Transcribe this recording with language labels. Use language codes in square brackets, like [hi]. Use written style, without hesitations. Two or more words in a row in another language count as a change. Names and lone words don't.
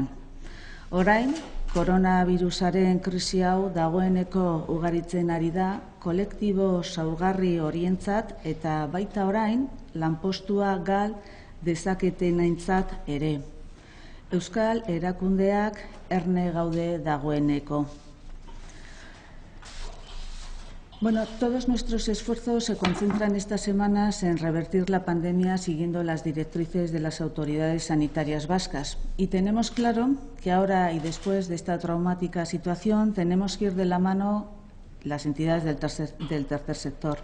[eu] Orain, koronavirusaren krisi hau dagoeneko ugaritzen ari da kolektibo zaurgarri horientzat eta baita orain lanpostua gal dezaketenaintzat ere. Euskal erakundeak erne gaude dagoeneko. [es] Bueno, todos nuestros esfuerzos se concentran estas semanas en revertir la pandemia siguiendo las directrices de las autoridades sanitarias vascas. Y tenemos claro que ahora y después de esta traumática situación tenemos que ir de la mano las entidades del tercer sector.